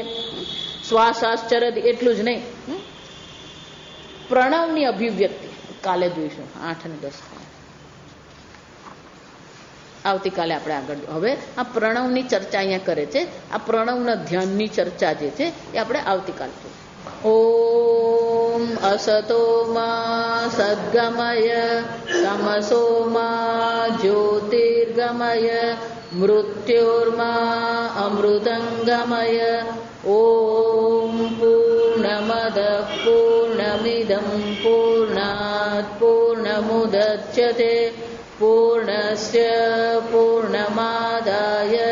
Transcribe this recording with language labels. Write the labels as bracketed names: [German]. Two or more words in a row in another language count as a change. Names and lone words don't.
[Gujarati] શ્વાસાશ્ચર્ય, એટલું જ નહીં, પ્રણવની અભિવ્યક્તિ કાલે જોઈશું 8 અને 10. આવતીકાલે આપણે આગળ. હવે આ પ્રણવની ચર્ચા અહીંયા કરે છે. આ પ્રણવના ધ્યાનની ચર્ચા જે છે એ આપણે આવતીકાલે જોઈશું. [Sanskrit] ॐ असतो मा सद्गमय तमसो मा ज्योतिर्गमय मृत्योर्मा अमृतङ्गमय ॐ पूर्णमदः पूर्णमिदं पूर्णात् पूर्णमुदच्यते पूर्णस्य पूर्णमादाय